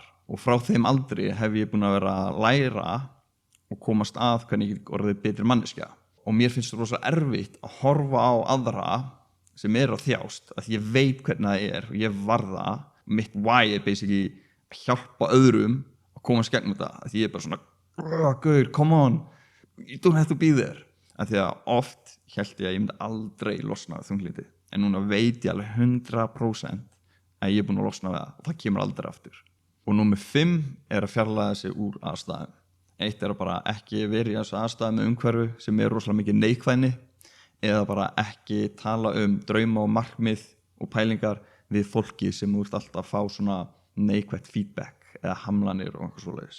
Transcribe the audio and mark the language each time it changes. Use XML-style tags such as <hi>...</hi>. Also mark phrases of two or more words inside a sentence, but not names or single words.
<is>Og frá þeim aldri hef ég búin að vera að læra og komast að hvernig ég orðið betri manneskja. Og mér finnst það rosa erfitt að horfa á aðra sem að þjást, að ég veit hvernig það og ég var það. Mitt why basically að hjálpa öðrum að komast gegnum þetta. Að því ég bara svona, gaur,</is> <en>come on, you don't have to be there.</en> <is>Að því að oft hélt ég að ég myndi aldrei losna við þunglindi. En núna veit ég alveg 100% að ég búin að losna við það og það kemur aldrei aftur. Og númer 5 að fjarlægja sig úr aðstæðum. 1 að bara ekki vera í þessu aðstæðum með umhverfu sem rosalega mikið neikvæðni eða bara ekki tala drauma og markmið og pælingar við fólki sem þú ert alltaf að fá svona neikvætt feedback eða hamlanir og eitthvað svoleiðis.</is>